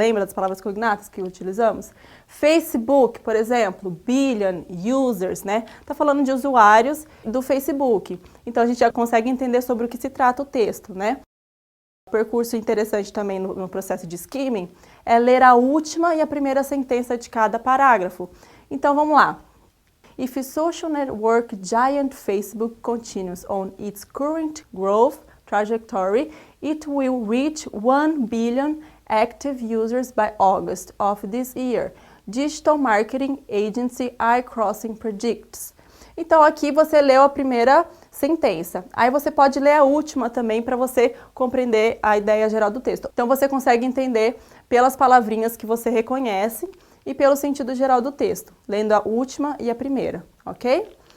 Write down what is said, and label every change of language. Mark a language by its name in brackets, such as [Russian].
[Portuguese] Lembra das palavras cognatas que utilizamos? Facebook, por exemplo, [English] billion users, [Portuguese] né? Tá falando de usuários do Facebook. Então a gente já consegue entender sobre o que se trata o texto, né? Um percurso interessante também no processo de skimming é ler a última e a primeira sentença de cada parágrafo. Então vamos lá. [English] If a social network giant Facebook continues on its current growth trajectory, it will reach 1 billion active users by August of this year. Digital Marketing Agency iCrossing predicts. [Portuguese] Então aqui você leu a primeira sentença. Aí você pode ler a última também para você compreender a ideia geral do texto. Então você consegue entender pelas palavrinhas que você reconhece e pelo sentido geral do texto, lendo a última e a primeira, ok?